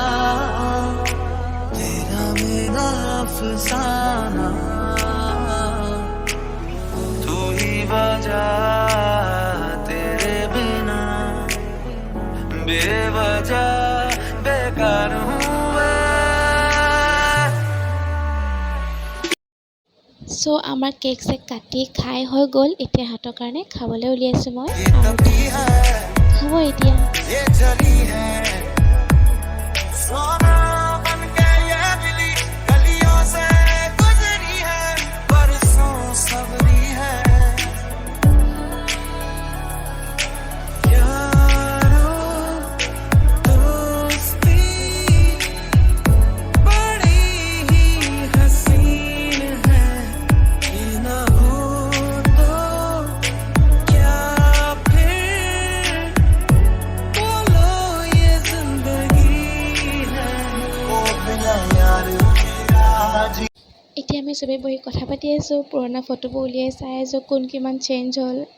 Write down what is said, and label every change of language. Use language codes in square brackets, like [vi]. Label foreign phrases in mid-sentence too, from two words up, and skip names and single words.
[hi] तेरा मेरा अफसाना तू ही वजह तेरे बिना बेवजह बेकार हूँ [as] চ' আমাৰ কেক চেক কাটি খাই হৈ গ'ল। এতিয়া সিহঁতৰ কাৰণে খাবলৈ উলিয়াইছোঁ মই, [hi] ये [as] আৰু [hi] तभी है [as] খাব এতিয়া। [hi] ये चली है सोना बन के ये मिली गलियों से गुजरी है बरसों सबरी है यारो दोस्ती बड़ी ही हसीन है ये ना हो तो क्या फिर बोलो ये जिंदगी है ओ बिना यार मेरा जी [as] এতিয়া আমি চবেই বহি কথা পাতি আছোঁ, পুৰণা ফটোবোৰ উলিয়াই চাই আছোঁ কোন কিমান চেঞ্জ হ'ল।